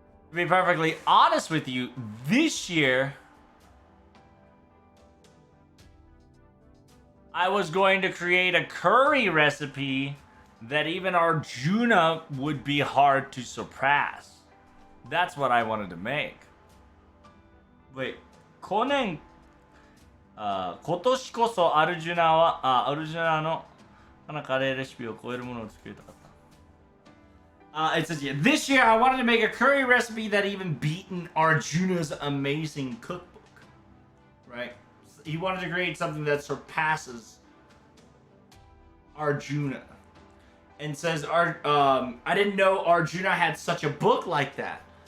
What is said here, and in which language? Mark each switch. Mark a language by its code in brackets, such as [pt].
[en] To be perfectly honest with you, this year I was going to create a curry recipe that even Arjuna would be hard to surpass. That's what I wanted to make. [ja] Wait, 去年、今年こそアルジュナのカレーレシピを超えるものを作りたかった。 [en] It says, yeah, this year I wanted to make a curry recipe that even beaten Arjuna's amazing cookbook. Right? He wanted to create something that surpasses Arjuna. And says, I didn't know Arjuna had such a book like that.